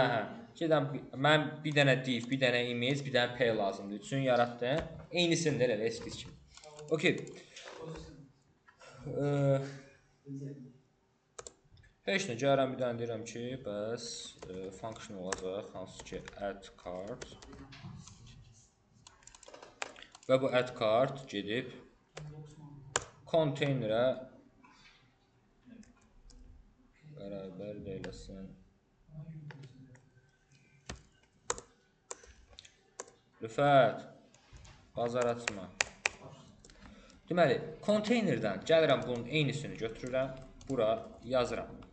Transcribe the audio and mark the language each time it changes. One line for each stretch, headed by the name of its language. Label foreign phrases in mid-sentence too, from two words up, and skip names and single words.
Azerbaijani: Gedən mən bir dənə div, bir dənə image, bir dənə p lazımdır. Üçün yaratdım. Eynisini də elə eskiz kimi. Okey. Heç nə, gəlirəm bir dənə deyirəm ki, bəs function olacaq, hansı ki
English: add card.
Azerbaijani: Və bu
English: add card
Azerbaijani: gedib konteynerə bərabər deyilsin. Rüfət, bazar açma. Deməli, konteynerdən gəlirəm bunun eynisini götürürəm, bura yazıram.